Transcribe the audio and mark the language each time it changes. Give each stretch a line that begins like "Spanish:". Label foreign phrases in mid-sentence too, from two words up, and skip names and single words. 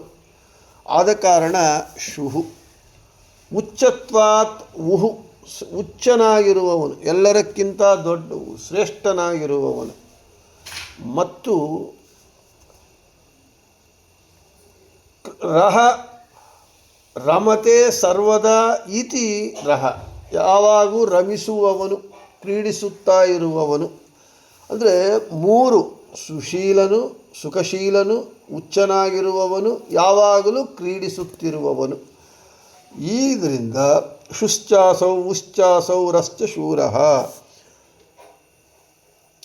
Kannada: ಆದ ಕಾರಣ ಶುಹು.
Sanskrit: ಉಚ್ಚತ್ವಾತ್ ಉಹು,
Kannada: ಉಚ್ಚನಾಗಿರುವವನು, ಎಲ್ಲರಕ್ಕಿಂತ ದೊಡ್ಡವು, ಶ್ರೇಷ್ಠನಾಗಿರುವವನು. ಮತ್ತು
Sanskrit: ರಹ ರಮತೆ ಸರ್ವದಾ ಇತಿ ರಹ,
Kannada: ಯಾವಾಗೂ ರಮಿಸುವವನು, ಕ್ರೀಡಿಸುತ್ತಾ ಇರುವವನು. ಅಂದರೆ ಮೂರು, ಸುಶೀಲನು, ಸುಖಶೀಲನು, ಉಚ್ಚನಾಗಿರುವವನು, ಯಾವಾಗಲೂ ಕ್ರೀಡಿಸುತ್ತಿರುವವನು.
Sanskrit: ಇದರಿಂದ ಶುಶ್ಚಾಸೌ ಉಶ್ಚಾಸೌ ರಶ್ಚ ಶೂರ.